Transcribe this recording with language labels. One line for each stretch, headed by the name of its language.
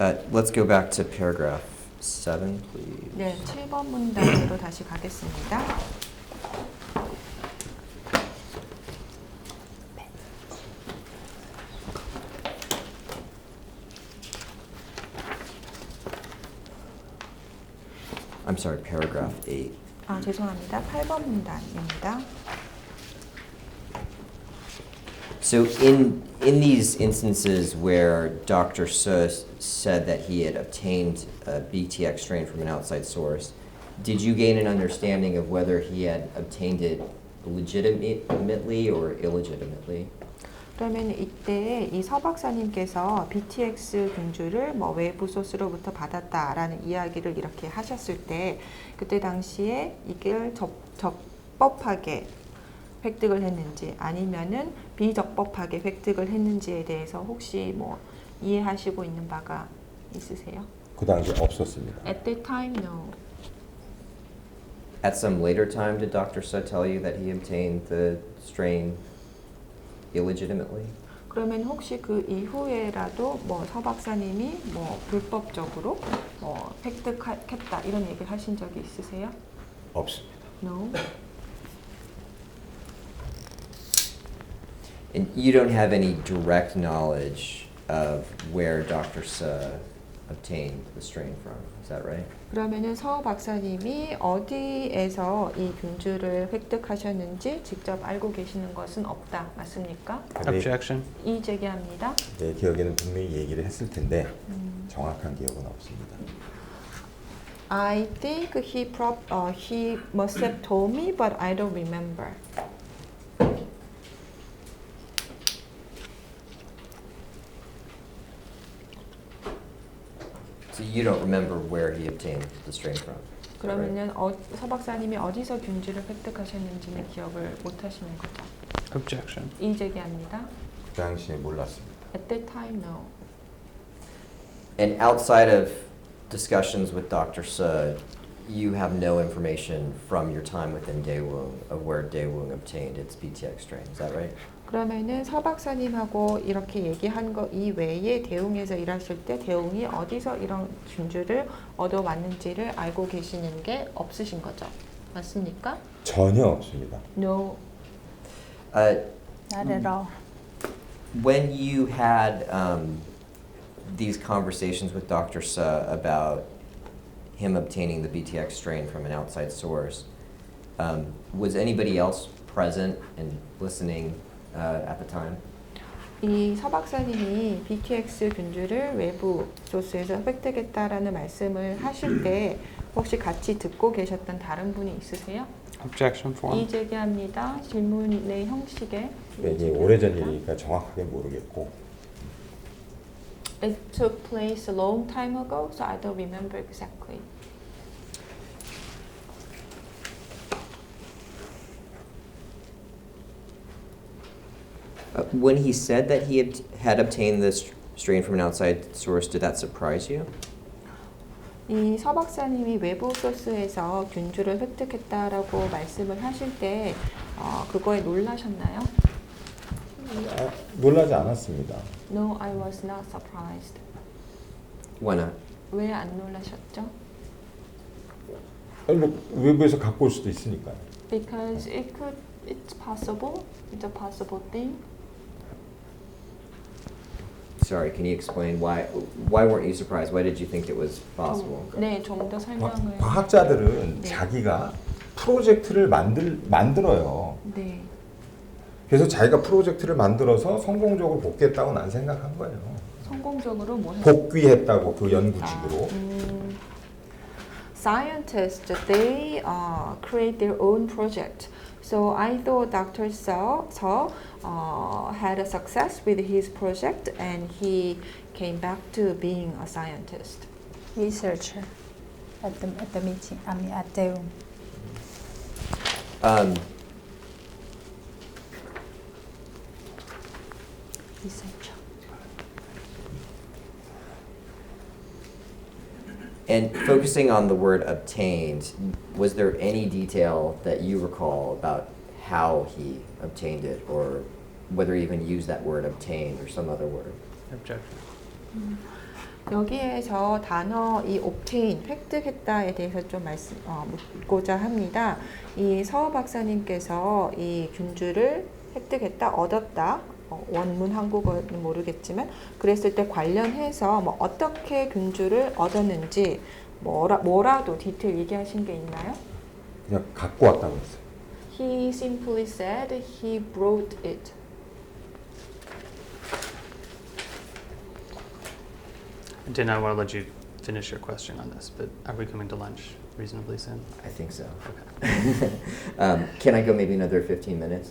English: Let's go back to paragraph 7, please.
Korean: 네, 7번 문단으로 다시 가겠습니다.
English: I'm sorry, paragraph 8.
Korean: 죄송합니다. 8번 문단입니다.
English: So in these instances where Dr. Suh said that he had obtained a BTX strain from an outside source, did you gain an understanding of whether he had obtained it legitimately or illegitimately?
Korean: 그러면 이때 이 서 박사님께서 BTX 균주를 뭐 외부 소스로부터 받았다라는 이야기를 이렇게 하셨을 때 그때 당시에 이걸 적법하게 획득을 했는지 아니면은 비적법하게 획득을 했는지에 대해서 혹시 뭐 이해하시고 있는 바가 있으세요? 그 당시에 없었습니다.
English: At that time, no. At some later time, did Dr. Suh tell you that he obtained the strain illegitimately?
Korean: 그러면 혹시 그 이후에라도 뭐 서 박사님이 뭐 불법적으로 뭐 획득했다 이런 얘기를 하신 적이 있으세요? 없습니다.
English: No. And you don't have any direct knowledge of where Dr. Suh obtained the strain from, is that right?
Korean: 그러면은 서 박사님이 어디에서 이 균주를 획득하셨는지 직접 알고 계시는 것은 없다. 맞습니까?
English: Objection.
Korean: 이의 제기합니다. 내 기억에는 분명히 얘기를 했을 텐데 정확한 기억은 없습니다.
English: I think he must have told me, but I don't remember. So you don't remember where he obtained the strain from?
Korean: 그러면은 서 박사님이 어디서 균주를 획득하셨는지는 기억을 못 하시는 거죠.
English: Objection.
Korean: 이의 제기합니다. 그 당시에 몰랐습니다.
English: At that time, no. And outside of discussions with Dr. Suh, you have no information from your time within Daewoong of where Daewoong obtained its BTX strain. Is that right?
Korean: 그러면은 서 박사님하고 이렇게 얘기한 거 이외에 대웅에서 일하실 때 대웅이 어디서 이런 균주를 얻어왔는지를 알고 계시는 게 없으신 거죠. 맞습니까? 전혀 없습니다.
English: No. Not at all. When you had these conversations with Dr. Suh about him obtaining the BTX strain from an outside source, was anybody else present and listening at the time?
Korean: 이 서 박사님이 BTX 균주를 외부 소스에서 획득했다라는 말씀을 하실 때 혹시 같이 듣고 계셨던 다른 분이 있으세요?
English: Objection form.
Korean: 이의 제기합니다. 질문의 형식에 이게 오래전 일이니까 정확하게 모르겠고
English: It took place a long time ago, so I don't remember exactly. When he said that he had obtained this strain from an outside source, did that surprise you?
Korean: 이 서 박사님이 외부 소스에서 균주를 획득했다라고 말씀을 하실 때 그거에 놀라셨나요? 놀라지 않았습니다.
English: No, I was not surprised. Why not?
Korean: 왜 안 놀라셨죠? 아니 뭐 외부에서 갖고 올 수도 있으니까요.
English: Because it's possible. It's a possible thing. Sorry, can you explain why weren't you surprised? Why did you think it was possible?
Korean: 네, 좀 더 설명을. 과학자들은 네. 자기가 프로젝트를 만들어요. 네. 그래서 자기가 프로젝트를 만들어서 성공적으로 복귀했다고 난 생각한 거예요. 성공적으로 뭐 했? 복귀했다고 그 연구직으로.
English: Scientists, they create their own project. So I thought Dr. Seo had a success with his project and he came back to being a scientist. Researcher at the meeting. I mean at Daewoong. Researcher. And focusing on the word obtained, was there any detail that you recall about how he obtained it, or whether he even used that word obtained or some other word? Objection.
Korean: 여기에서 단어 이 obtain, 획득했다에 대해서 좀 묻고자 합니다. 이 서 박사님께서 이 균주를 획득했다, 얻었다, 원문 한국어는 모르겠지만 그랬을 때 관련해서 뭐 어떻게 균주를 얻었는지 뭐라도 디테일 얘기하신 게 있나요? 그냥 갖고 왔다고 했어요.
English: He simply said he brought it. Dan, I want to let you finish your question on this, but are we coming to lunch reasonably soon? I think so. Okay. Can I go maybe another 15 minutes?